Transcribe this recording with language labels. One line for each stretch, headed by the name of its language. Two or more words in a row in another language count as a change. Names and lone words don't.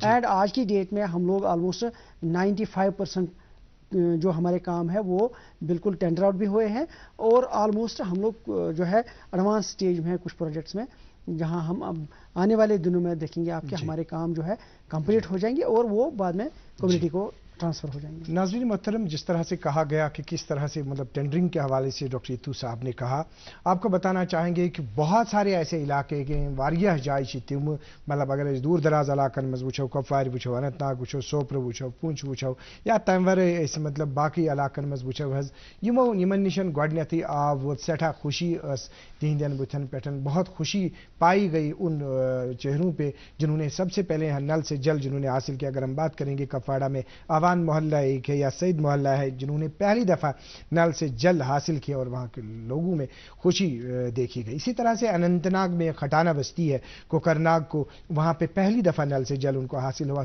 Urdu: اینڈ آج کی ڈیٹ میں ہم لوگ آلموسٹ 95% جو ہمارے کام ہے وہ بالکل
English: tender out
Urdu: بھی ہوئے ہیں اور آلموسٹ ہم لوگ جو ہے
English: advance stage
Urdu: میں ہیں کچھ پروجیکٹس میں، جہاں ہم اب آنے والے دنوں میں دیکھیں گے آپ کہ ہمارے کام جو ہے کمپلیٹ ہو جائیں گے اور وہ بعد میں کمیونٹی کو ٹرانسفر ہو جائیں گے۔ ناظرین محترم، جس طرح سے کہا گیا کہ کس طرح سے مطلب ٹینڈرنگ کے حوالے سے ڈاکٹر ایتو صاحب نے کہا، آپ کو بتانا چاہیں گے کہ بہت سارے ایسے علاقے ہیں
Kashmiri: واریاہ جائیں تم مطلب اگر دور دراز علاقن مز وچھو، کپوار وچھو، اننت ناگ وچھو، سوپر وچھو، پونچھ وچھو یا تمہ ورٲے أسۍ مطلب باقی علاقن مز وچھو حظ یمن نشن گۄڈنیتھٕے آب ووت، سٹھاہ خوشی ٲس تہندین بُتھن پٮ۪ٹھ،
Urdu: بہت خوشی پائی گئی ان چہروں پہ جنہوں نے سب سے پہلے نل سے جل جنہوں نے حاصل کیا۔ اگر ہم بات کریں گے کپواڑہ میں آوان محلہ ایک ہے یا سعید محلہ ہے جنہوں نے پہلی دفعہ نل سے جل حاصل کیا اور وہاں کے لوگوں میں خوشی دیکھی گئی۔ اسی طرح سے اننت ناگ میں کھٹانہ بستی ہے کوکرناگ کو، وہاں پہ پہلی دفعہ نل سے جل ان کو حاصل ہوا۔